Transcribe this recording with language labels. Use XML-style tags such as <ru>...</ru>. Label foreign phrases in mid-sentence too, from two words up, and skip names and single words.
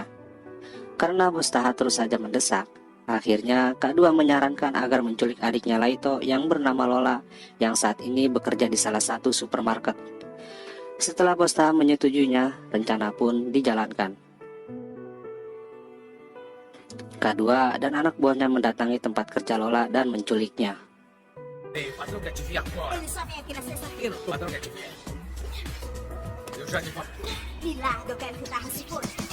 <id>Karena bos Taha terus saja mendesak, akhirnya K2 menyarankan agar menculik adiknya Laito yang bernama Lola, yang saat ini bekerja di salah satu supermarket. Setelah bos Taha menyetujuinya, rencana pun dijalankan. K2 dan anak buahnya mendatangi tempat kerja Lola dan menculiknya.</id> <pt>Ei, o patrão quer te ver agora. Ele só vem aqui na sexta-feira. O patrão quer te ver. Eu já te falo. Me larga, eu quero que o carro se foda.</pt>